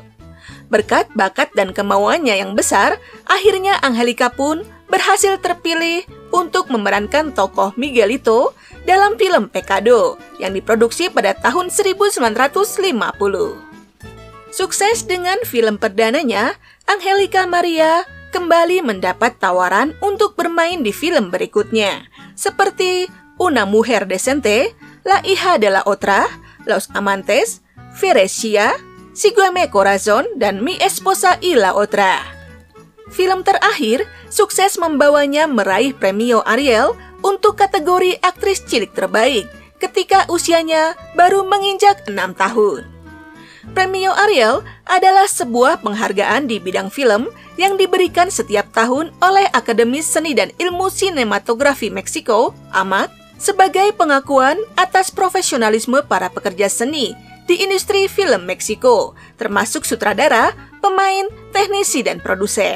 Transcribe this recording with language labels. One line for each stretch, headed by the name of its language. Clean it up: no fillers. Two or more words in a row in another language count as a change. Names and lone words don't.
Indonesian: Berkat bakat dan kemauannya yang besar, akhirnya Angelica pun berhasil terpilih untuk memerankan tokoh Miguelito dalam film Pecado yang diproduksi pada tahun 1950. Sukses dengan film perdananya, Angelica Maria kembali mendapat tawaran untuk bermain di film berikutnya, seperti Una Mujer Decente, La Hija de la Otra, Los Amantes, Firecia, Sígueme Corazón, dan Mi Esposa y la Otra. Film terakhir sukses membawanya meraih Premio Ariel untuk kategori aktris cilik terbaik ketika usianya baru menginjak 6 tahun. Premio Ariel adalah sebuah penghargaan di bidang film yang diberikan setiap tahun oleh Akademi Seni dan Ilmu Sinematografi Meksiko, AMAC, sebagai pengakuan atas profesionalisme para pekerja seni di industri film Meksiko, termasuk sutradara, pemain, teknisi, dan produser.